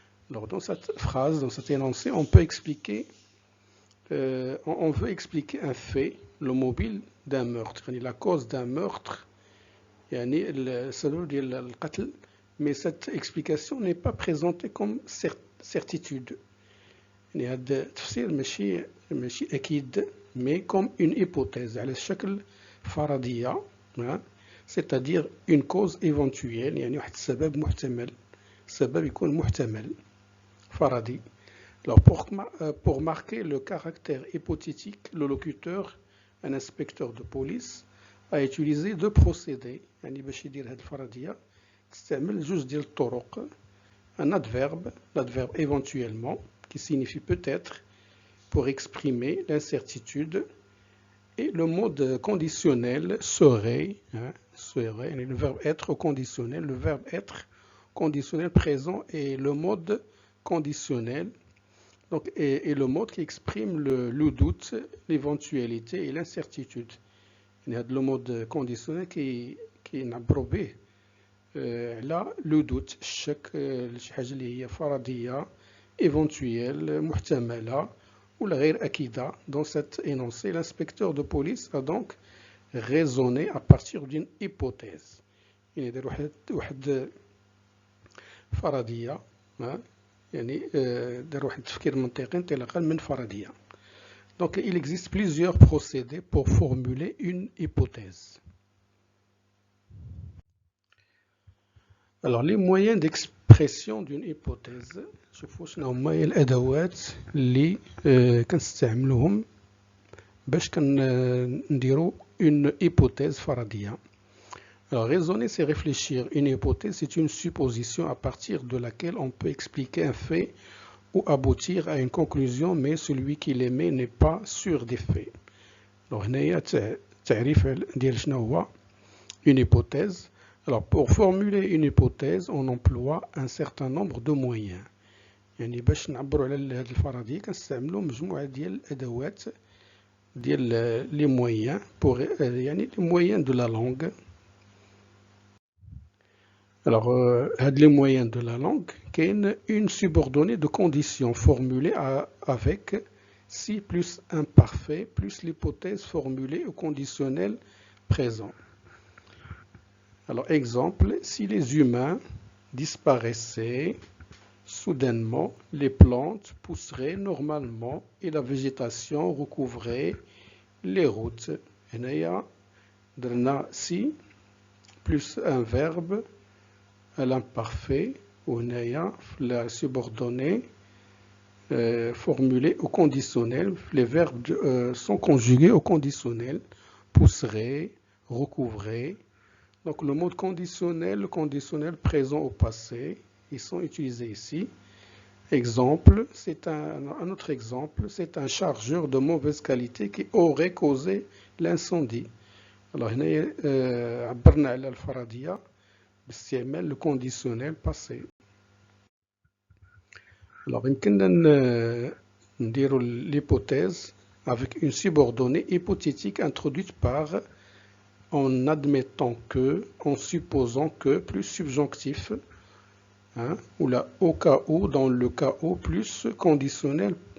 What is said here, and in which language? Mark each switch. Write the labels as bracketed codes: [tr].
[fr] Alors dans cette phrase, dans cet énoncé, on peut expliquer, on veut expliquer un fait, le mobile d'un meurtre, يعني la cause d'un meurtre، [ar] يعني السبب ديال القتل. [fr] Mais cette explication n'est pas présentée comme certitude. [ar] يعني هذا التفسير ماشي أكيد، [fr] mais comme une hypothèse، [ar] على شكل فرضية، [fr] c'est-à-dire une cause éventuelle، [ar] يعني واحد السبب محتمل، السبب يكون محتمل فرضي. [fr] Alors pour marquer le caractère hypothétique, le locuteur, un inspecteur de police, a utilisé deux procédés. [ar] يعني باش يدير هذه الفرضية تستعمل جوج ديال الطرق. [fr] Un adverbe, l'adverbe éventuellement, qui signifie peut-être, pour exprimer l'incertitude, et le mode conditionnel serait, serait, le verbe être au conditionnel, le verbe être conditionnel présent et le mode conditionnel, donc, et le mode qui exprime le doute, l'éventualité et l'incertitude. Il y a le mode conditionnel qui [ar] نعبروا به على لو دوت، الشك، شي حاجة اللي هي فرضية éventuelle محتملة ولا غير أكيدة. [fr] Dans cet énoncé, l'inspecteur de police a donc raisonné à partir d'une hypothèse. [ar] يعني يدير واحد فرضية، يعني دار واحد التفكير منطقي انطلاقا من فرضية. [fr] Donc il existe plusieurs procédés pour formuler une hypothèse. Alors les moyens d'expression d'une hypothèse، [ar] شوفوا شنو هما هي الأدوات اللي كنستعملوهم باش كنديرو [fr] une hypothèse [ar] فرضية. [fr] Alors raisonner c'est réfléchir. Une hypothèse c'est une supposition à partir de laquelle on peut expliquer un fait ou aboutir à une conclusion, mais celui qui l'émet n'est pas sûr des faits. [ar] Alors هنايا تعريف ديال شنو هو [fr] une hypothèse. Alors pour formuler une hypothèse on emploie un certain nombre de moyens. [ar] يعني باش نعبروا على هذه الفرضية كنستعملوا مجموعة ديال الأدوات ديال لي مويان pour يعني لي مويان de la langue. [fr] Alors [ar] هاد لي مويان [fr] de la langue كاين une subordonnée de conditions formulée avec si plus imparfait plus l'hypothèse formulée au conditionnel présent. Alors, exemple, si les humains disparaissaient soudainement, les plantes pousseraient normalement et la végétation recouvrerait les routes. [ar] هنايا درنا [fr] si plus un verbe à l'imparfait [ar] وهنايا [fr] la subordonnée formulée au conditionnel. Les verbes sont conjugués au conditionnel. Pousserait, recouvrer. Donc le mot conditionnel, le conditionnel présent au passé, ils sont utilisés ici. Exemple, c'est un autre exemple, c'est un chargeur de mauvaise qualité qui aurait causé l'incendie. [ar] Alors, هنا عبرنا على الفرضية باستعمال [fr] le conditionnel passé. Alors, [ar] يمكننا نديروا [fr] l'hypothèse avec une subordonnée hypothétique introduite par en admettant que, en supposant que, plus subjonctif, hein, ou là, au cas où, dans le cas où, plus conditionnel.